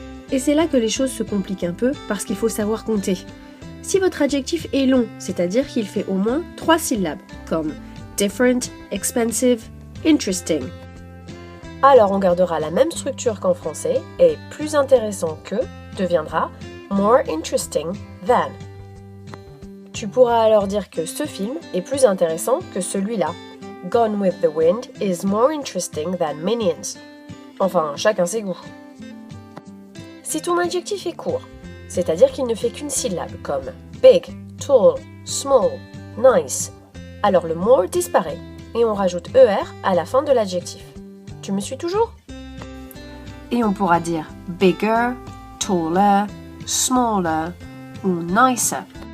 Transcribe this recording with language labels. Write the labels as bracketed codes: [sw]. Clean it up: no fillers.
[fr] Et c'est là que les choses se compliquent un peu parce qu'il faut savoir compter. Si votre adjectif est long, c'est-à-dire qu'il fait au moins 3 syllabes, comme different, expensive, interesting, alors on gardera la même structure qu'en français et plus intéressant que deviendra [en] more interesting than. [fr] Tu pourras alors dire que ce film est plus intéressant que celui-là. [en] Gone with the Wind is more interesting than Minions. [fr] Enfin, chacun ses goûts. Si ton adjectif est court, c'est-à-dire qu'il ne fait qu'une syllabe, comme big, tall, small, nice, alors le more disparaît et on rajoute ER à la fin de l'adjectif. Tu me suis toujours? Et on pourra dire bigger, taller, smaller ou nicer.